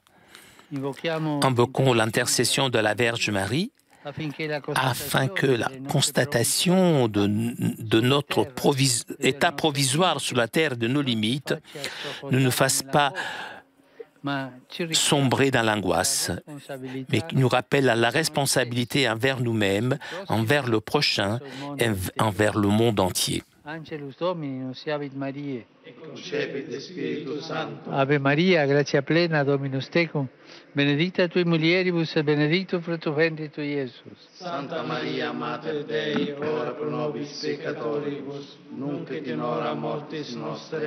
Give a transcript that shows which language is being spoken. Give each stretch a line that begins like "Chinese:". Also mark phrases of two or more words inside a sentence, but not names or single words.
French: Invoquons l'intercession de la Vierge Marie afin que la constatation de notre état provisoire sur la terre de nos limites ne nous fasse pas sombrer dans l'angoisse, mais qui nous rappelle à la responsabilité envers nous-mêmes, envers le prochain et envers le monde entier.
Latin: Angelus Domini, nunciavit Mariae. Et concepit Spiritus Sancto. Ave Maria, gratia plena, Dominus tecum, benedicta tui mulieribus et benedictus fructus ventris tui, Iesus. Santa Maria, Mater Dei, ora pro nobis peccatoribus, nunc et in hora mortis nostre.